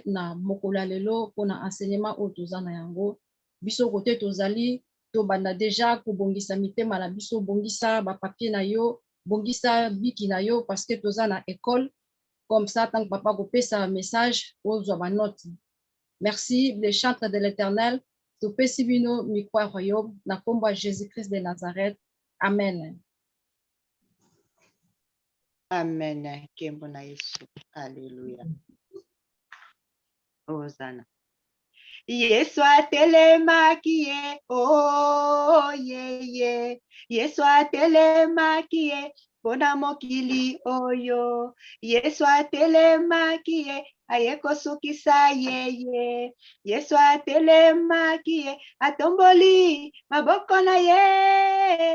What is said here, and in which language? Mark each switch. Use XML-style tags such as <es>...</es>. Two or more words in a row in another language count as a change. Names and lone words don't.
<ln>na mokolo ya lelo mpona enseignement oyo toza na yango biso kote tozali tobanda deja kobongisa mitema na biso bongisa bapapie na yo bongisa biki na yo</ln> <fr>parce que</fr> <ln>toza na</ln> <fr>école comme ça tant que</fr> <ln>papa kopesa message ozwa banote</ln> <fr>merci les chantres de l'éternel</fr> <ln>topesi bino mikwa royaume na kombo ya Jésus-Christ de Nazareth amen. Amen. Kembo na Yesu. Alléluia. Hosanna. Yesu atelemaki ye.</ln> <en>Oh, yeah, yeah.</en> <ln>Yesu atelemaki ye. Pona mokili oyo. Yesu atelemaki ye. Ayekosukisa yeye. Yesu atelemaki ye. Atomboli maboko na ye.</ln>